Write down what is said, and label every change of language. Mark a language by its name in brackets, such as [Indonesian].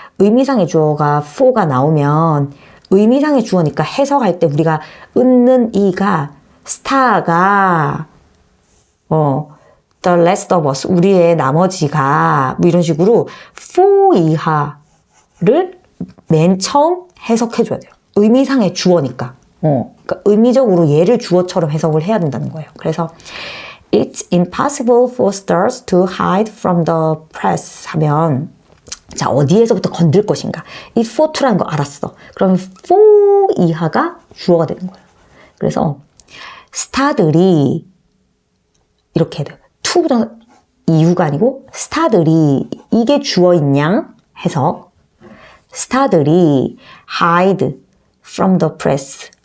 [Korean] 의미상의 주어가 for가 나오면 의미상의 주어니까 해석할 때 우리가 은는 이가 스타가 [English] the rest of us [Korean] 우리의 나머지가 뭐 이런 식으로 for 이하를 맨 처음 해석해줘야 돼요. 의미상의 주어니까. 그러니까 의미적으로 얘를 주어처럼 해석을 해야 된다는 거예요. 그래서 [English] It's impossible for stars to hide from the press [Korean] 하면 자 어디에서부터 건들 것인가. 이 [English] for to [Korean] 라는 거 알았어. 그러면 for 이하가 주어가 되는 거예요. 그래서 스타들이 이렇게 해야 돼요. to 부정사 이유가 아니고 스타들이 이게 주어인 양 해석. [English] 스타들이 hide from the press.